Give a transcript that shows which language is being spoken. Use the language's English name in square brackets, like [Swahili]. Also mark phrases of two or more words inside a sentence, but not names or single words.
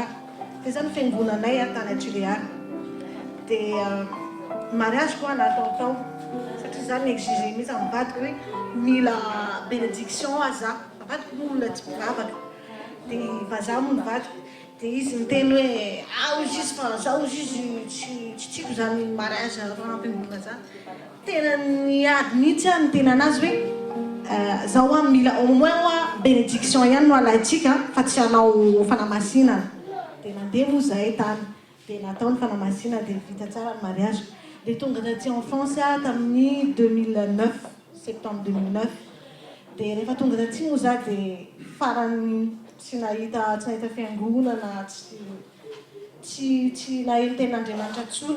[Malagasy] Dia zany fiangonanay tany Tuléar. Dia mariage koa natao tao satria zany exige mihitsy amin'ny vadiko hoe mila bénédiction aza. Vadiko moa olona tsy mivavaka. Dia vazaha moa ny vadiko. Dia izy miteny hoe izy izy fa zaho izy tsy tiako zany mariage rahampingonana zany. Tena niady mihitsy ny tena anazy hoe zaho mila [French] au moins bénédiction [Malagasy] ihany no alaitsika fa tsy hanao fanamasinana. Dia nandeha moa zahay tany. Dia natao ny fanamasinana dia vita tsara ny mariage. Dia tonga taty [French] en France [Malagasy] tamin'ny 2009 septembre 2009. Dia rehefa tonga taty moa za dia farany tsy nahita fiangonana tsy nahita ten'Andriamanitra tsony.